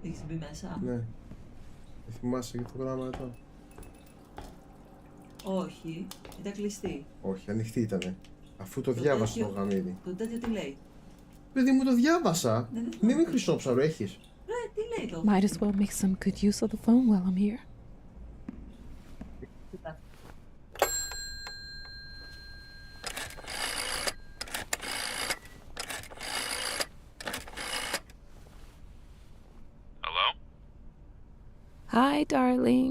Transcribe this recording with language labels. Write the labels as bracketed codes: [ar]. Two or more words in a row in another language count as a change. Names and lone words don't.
[el] Έχεις μπει μέσα? Ναι. Δεν θυμάσαι για το γράμμα εδώ? Όχι, ήταν κλειστή. Όχι, ανοιχτή ήτανε. Αφού το διάβασα το γαμίδι. Το τέτοιο τι λέει? Παιδί μου, το διάβασα. Ναι, δεν Μην χρυσόψαρο έχεις. Ρε, τι λέει το? [en] Might as well make some good use of the phone while I'm here. Hello? Hi, darling.